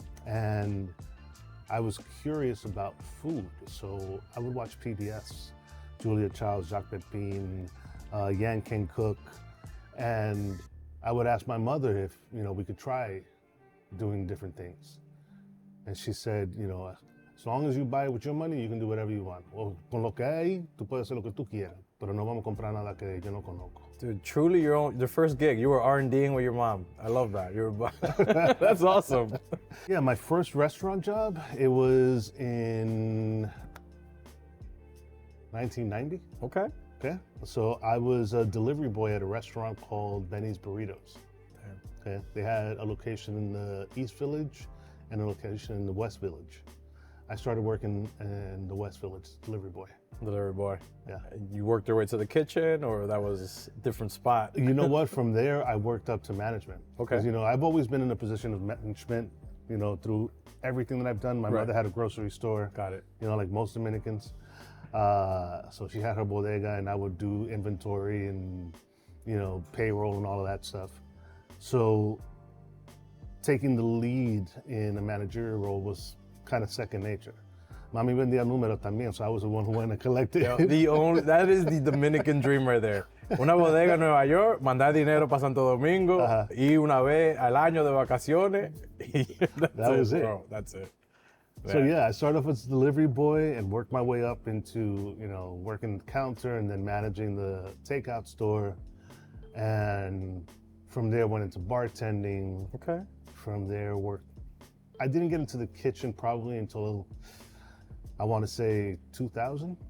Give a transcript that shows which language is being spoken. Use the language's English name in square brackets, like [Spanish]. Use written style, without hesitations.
[English] And I was curious about food, so I would watch PBS, Julia Childs, Jacques Pepin, Yan Can Cook, and I would ask my mother if we could try doing different things. And she said, as long as you buy it with your money, you can do whatever you want. [Spanish] O con lo que hay, tú puedes hacer lo que tú quieras, pero no vamos a comprar nada que yo no conozco. [English] Dude, truly the first gig, you were R&Ding with your mom. I love that. That's awesome. Yeah, my first restaurant job, it was in 1990. Okay. So I was a delivery boy at a restaurant called Benny's Burritos. Okay. They had a location in the East Village and a location in the West Village. I started working in the West Village, delivery boy. Yeah. You worked your way to the kitchen, or that was a different spot? You know what? From there, I worked up to management. Okay. Because, I've always been in a position of management, through everything that I've done. My mother had a grocery store. Got it. Like most Dominicans. So she had her bodega, and I would do inventory and, payroll and all of that stuff. So taking the lead in a managerial role was kind of second nature. Mami vendía números también, so I was the one who went and collected. That is the Dominican dream right there. [Spanish] Una bodega en Nueva York, mandar dinero para Santo Domingo, y una vez al año de vacaciones. [English] That was it. Bro. That's it. So yeah, I started off as a delivery boy and worked my way up into, working the counter and then managing the takeout store. And from there went into bartending. Okay. From there I didn't get into the kitchen probably until I want to say 2000.